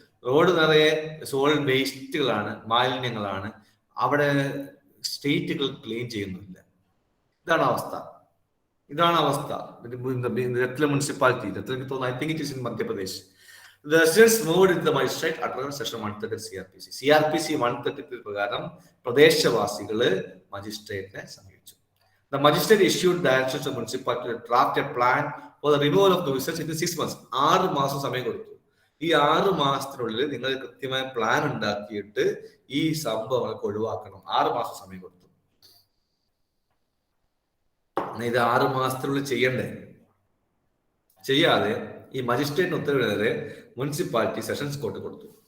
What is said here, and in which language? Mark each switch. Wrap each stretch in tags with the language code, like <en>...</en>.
<ml>Road നിറയെ solid വേസ്റ്റുകളാണ്, മാലിന്യങ്ങളാണ്. അവിടെ സ്ട്രീറ്റുകൾ clean ചെയ്യുന്നില്ല. ഇതാണ് അവസ്ഥ. ഇതാണ് അവസ്ഥ.</ml> <en>രത്ല municipality, I think it is in Madhya Pradesh. The residents moved into the magistrate under section 130 CRPC.</en> <ml>CRPC 133 പ്രകാരം പ്രദേശവാസികള് മജിസ്ട്രേറ്റിനെ സമീപിച്ചു.</ml> <en>The magistrate issued directions to the municipality to draft a plan for the removal of the nuisance in 6 months.</en> <ml>6 മാസം സമയം കൊടുത്തു. ഈ 6 മാസത്തിനുള്ളിൽ നിങ്ങൾ കൃത്യമായ plan ഉണ്ടാക്കിയിട്ട് ഈ സംഭവങ്ങൾക്ക് ഒഴിവാക്കണം. 6 മാസം സമയം കൊടുത്തു. ഇത് 6 മാസത്തിനുള്ളിൽ ചെയ്യണ്ടേ? ചെയ്യാതെ ഈ മജിസ്ട്രേറ്റിന് ഉത്തരവിനെതിരെ മുനിസിപ്പാലിറ്റി സെഷൻസ് കോർട്ട് കൊടുത്തു.</ml>